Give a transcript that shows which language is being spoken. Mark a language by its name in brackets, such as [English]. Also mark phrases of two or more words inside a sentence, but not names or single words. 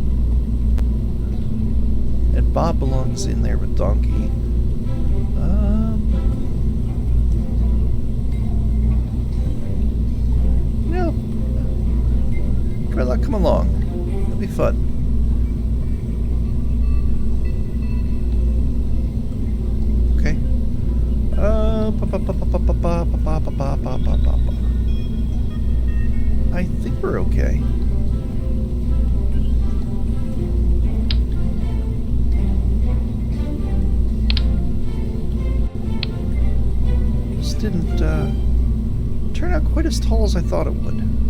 [English] And Bob belongs in there with Donkey. No. Kerbal, come along. It'll be fun. Okay. ba, ba, ba, ba, ba. I think we're okay. This didn't turn out quite as tall as I thought it would.